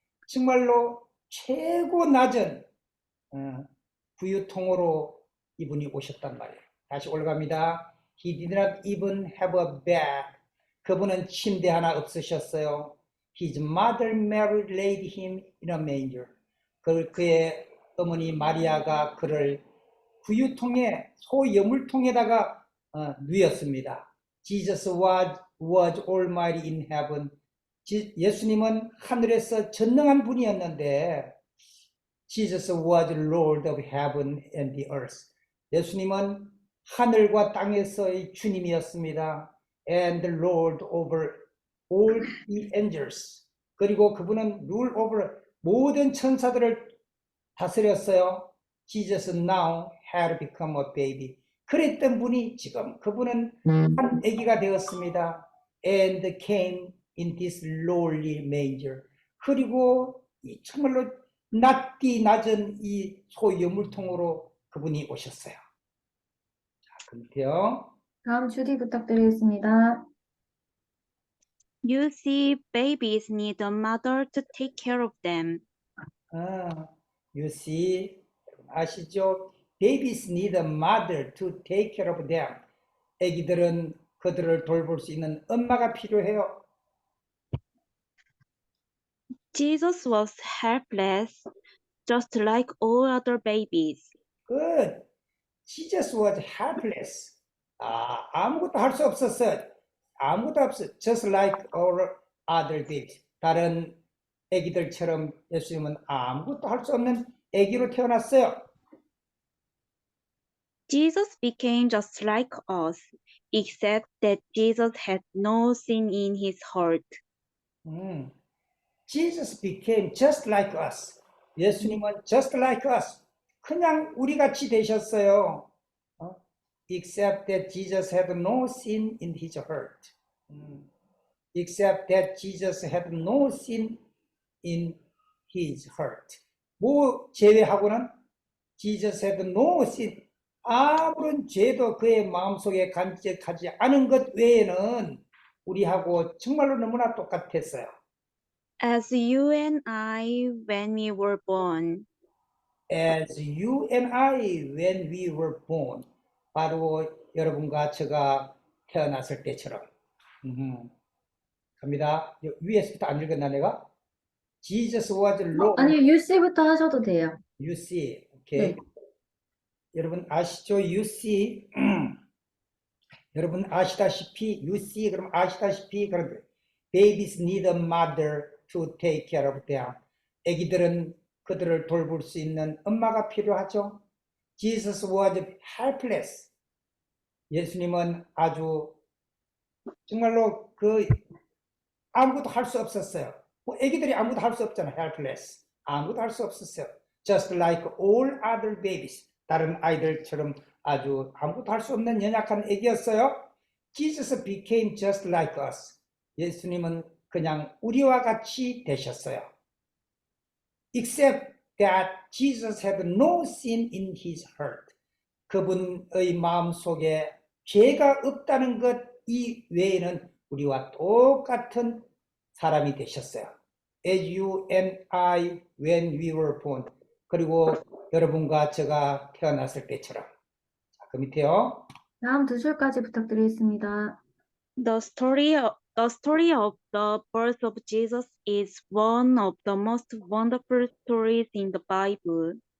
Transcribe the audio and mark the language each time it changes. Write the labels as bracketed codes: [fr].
[ko] 정말로 최고 낮은 부유통으로 이분이 오셨단 말이에요. 다시 올라갑니다. [en] He did not even have a bed. [ko] 그분은 침대 하나 없으셨어요. [en] His mother Mary laid him in a manger. [ko] 그의 어머니 마리아가 그를 부유통에 소 여물통에다가 누였습니다. [en] Jesus was almighty in heaven. [ko] 예수님은 하늘에서 전능한 분이었는데 [en] Jesus was Lord of heaven and the earth. [ko] 예수님은 하늘과 땅에서의 주님이었습니다. [en] And the Lord over all the angels. [ko] 그리고 그분은 [en] rule over [ko] 모든 천사들을 다스렸어요. [en] Jesus now had become a baby. [ko] 그랬던 분이 지금 그분은 한 아기가 되었습니다. [en] And came in this lowly manger. [ko] 그리고 정말로 낮디 낮은 이 소여물통으로 그분이 오셨어요. 자, 그 밑에요. 다음 주디 부탁드리겠습니다. [en] You see, babies need a mother to take care of them. You see, [ko] 아시죠? [en] Babies need a mother to take care of them. [ko] 아기들은 그들을 돌볼 수 있는 엄마가 필요해요. [en] Jesus was helpless, just like all other babies. Good. Jesus was helpless. [ko] 아무것도 할 수 없었어요. 아무것도 없어. [en] Just like all other babies. [ko] 다른 아기들처럼 예수님은 아무것도 할 수 없는 아기로 태어났어요. [en] Jesus became just like us, except that Jesus had no sin in his heart. Jesus became just like us. [ko] 예수님은 [en] just like us. [ko] 그냥 우리 같이 되셨어요. [en] Except that Jesus had no sin in his heart. Except that Jesus had no sin in his heart. [ko] 뭐 제외하고는 [en] Jesus had no sin. [ko] 아무런 죄도 그의 마음속에 간직하지 않은 것 외에는 우리하고 정말로 너무나 똑같았어요. [en] As you and I when we were born. As you and I when we were born. [ko] 바로 여러분과 제가 태어났을 때처럼. 갑니다. 위에서부터 안 읽었나 내가? [en] Jesus was Lord. [ko] 아니요, UC부터 하셔도 돼요. [en] You see. 오케이. [ko] 네. 여러분 아시죠? [en] You see. [ko] 여러분 아시다시피 [en] you see [ko] 그럼 아시다시피 그런데 [en] babies need a mother to take care of them. [ko] 아기들은 그들을 돌볼 수 있는 엄마가 필요하죠. [en] Jesus was helpless. [ko] 예수님은 아주 정말로 아무것도 할 수 없었어요. 뭐 아기들이 아무것도 할 수 없잖아요. [en] helpless. [ko] 아무도 할 수 없었어요. [en] Just like all other babies. [ko] 다른 아이들처럼 아주 아무도 할 수 없는 연약한 애기였어요. [en] Jesus became just like us. [ko] 예수님은 그냥 우리와 같이 되셨어요. [en] Except that Jesus had no sin in his heart. [ko] 그분의 마음속에 죄가 없다는 것 이외에는 우리와 똑같은 사람이 되셨어요. [en] As you and I when we were born. [ko] 그리고 여러분과 제가 태어났을 때처럼. 자, 그 밑에요. 다음 두 줄까지 부탁드리겠습니다. [en] The story of the birth of Jesus is one of the most wonderful stories in the Bible.